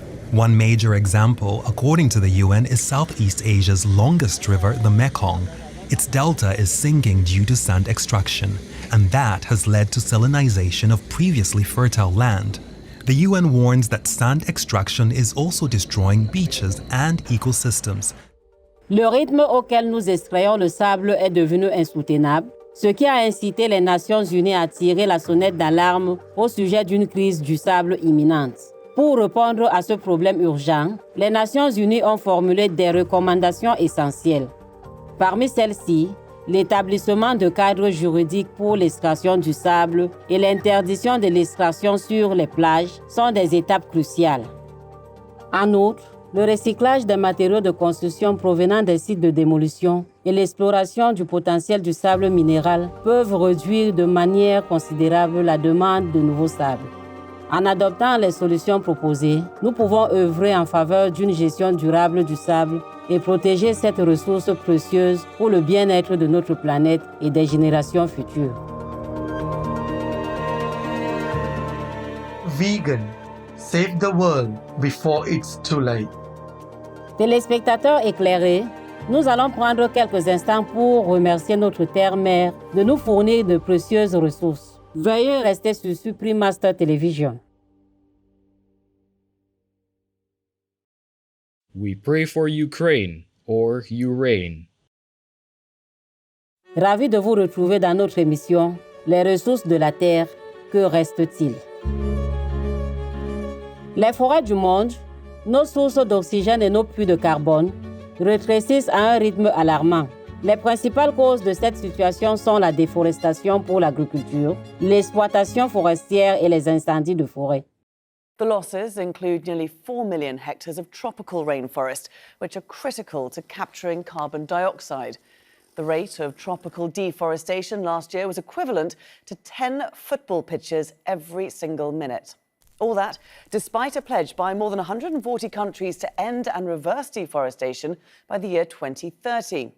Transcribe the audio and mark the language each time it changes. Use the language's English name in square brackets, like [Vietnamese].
[English] One major example, according to the UN, is Southeast Asia's longest river, the Mekong. Its delta is sinking due to sand extraction, and that has led to salinization of previously fertile land. The UN warns that sand extraction is also destroying beaches and ecosystems. [French] Le rythme auquel nous extrayons le sable est devenu insoutenable, ce qui a incité les Nations Unies à tirer la sonnette d'alarme au sujet d'une crise du sable imminente. Pour répondre à ce problème urgent, les Nations Unies ont formulé des recommandations essentielles. Parmi celles-ci, l'établissement de cadres juridiques pour l'extraction du sable et l'interdiction de l'extraction sur les plages sont des étapes cruciales. En outre, le recyclage des matériaux de construction provenant des sites de démolition et l'exploration du potentiel du sable minéral peuvent réduire de manière considérable la demande de nouveaux sables. En adoptant les solutions proposées, nous pouvons œuvrer en faveur d'une gestion durable du sable et protéger cette ressource précieuse pour le bien-être de notre planète et des générations futures. [English] Vegan. Save the world before it's too late. [French] Téléspectateurs éclairés, nous allons prendre quelques instants pour remercier notre terre-mère de nous fournir de précieuses ressources. Veuillez rester sur Supreme Master Television. [English] We pray for Ukraine, or Urain. [French] Ravi de vous retrouver dans notre émission Les ressources de la Terre, que reste-t-il? Les forêts du monde, nos sources d'oxygène et nos puits de carbone rétrécissent à un rythme alarmant. Les principales causes de cette situation sont la déforestation pour l'agriculture, l'exploitation forestière et les incendies de forêt. [English] The losses include nearly 4 million hectares of tropical rainforest, which are critical to capturing carbon dioxide. The rate of tropical deforestation last year was equivalent to 10 football pitches every single minute. All that despite a pledge by more than 140 countries to end and reverse deforestation by the year 2030.